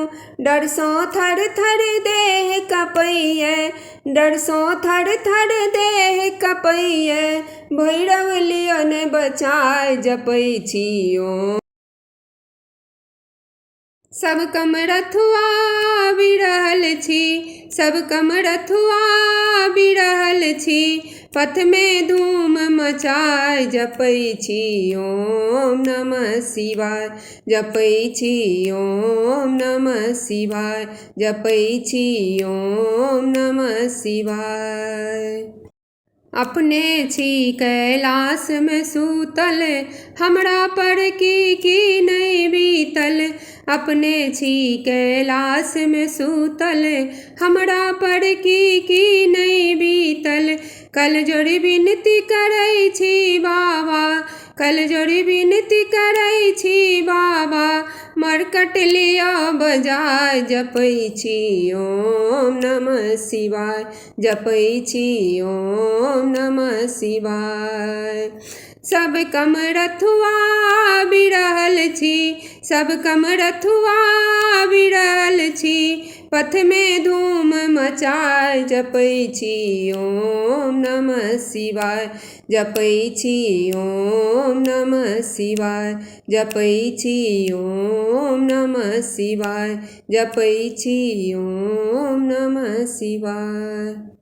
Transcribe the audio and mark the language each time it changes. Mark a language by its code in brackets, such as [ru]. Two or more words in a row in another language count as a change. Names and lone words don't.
[mai] डर सँ थर थर देह कँपैया, डर सँ थर थर देह कँपैया, भैरव लिअ ने बचाय जपै छी ओम। सब कमरथुआ बिरहल छी, सब कमरथुआ बिरहल छी, पथ में धूम मचाय जपै छी [sa] ओम नमः शिवाय, [mai] जपै छी [sa] ओम नमः शिवाय, [mai] जपै छी [sa] ओम नमः शिवाय। [mai] अपने छी कैलाश में सूतल, हमरा पर की नहीं बीतल। अपने छी कैलाश में सूतल, हमरा पर की नहीं बीतल। कल जोड़ी विनती करै छी बाबा, कल जोड़ी विनती करै छी बाबा, मरकट लिअ बजाय जपै छी [sa] ओम नमः शिवाय, [mai] जपै छी [sa] ओम नमः शिवाय। [mai] सब कमरथुआ बिरहल छी, सब कमरथुआ बिरहल छी, पथ में धूम मचाय जपै छी [sa] ओम नमः शिवाय, [mai] जपै छी [sa] ओम नमः शिवाय, [mai] जपै छी [sa] ओम नमः शिवाय, [mai] जपै छी [sa] ओम नमः शिवाय।